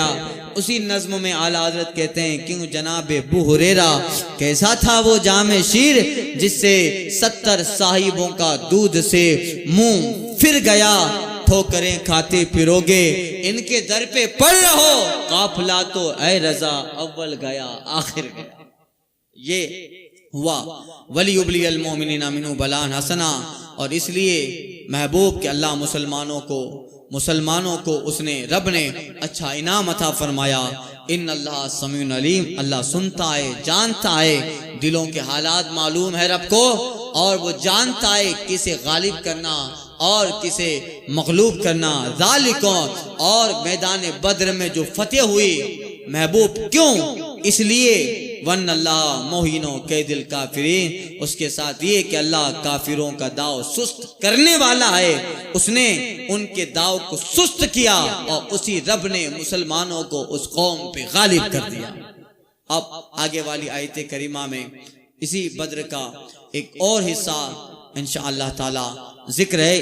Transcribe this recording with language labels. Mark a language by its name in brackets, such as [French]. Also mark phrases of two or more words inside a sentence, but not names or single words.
[Hindi] उसी नज्म में आला हज़रत कहते हैं, क्यों जनाबे अबू हुरैरा कैसा था वो जामे शीर जिससे 70 साहिबों का दूध से मुंह फिर गया। ठोकरें खाते फिरोगे इनके दर पे पड़ रहो, काफिला तो ऐ रजा अव्वल गया आखिर गया। ये हुआ [Arabic] وليبلي المؤمنين منه بلاء حسنا, [Hindi] और इसलिए महबूब के अल्लाह मुसलमानों को उसने रब ने अच्छा इनाम अता फरमाया। [Arabic] إن الله سميع عليم, [Hindi] अल्लाह सुनता है जानता है, दिलों के हालात मालूम है रब को, और वो जानता है किसे गालिब करना और किसे मगलूब करना। ज़ालिकों, और मैदान बद्र में जो फतेह हुई महबूब, क्यों, इसलिए [Arabic] وأن الله موهن كيد الكافرين, [Hindi] उसके साथ ये कि अल्लाह काफिरों का दाव सुस्त करने वाला है। उसने उनके दाव को सुस्त किया और उसी रब ने मुसलमानों को उस कौम पे गालिब कर दिया। अब आगे वाली आयत करीमा में इसी बद्र का एक और हिस्सा इंशाअल्लाह ताला जिक्र है।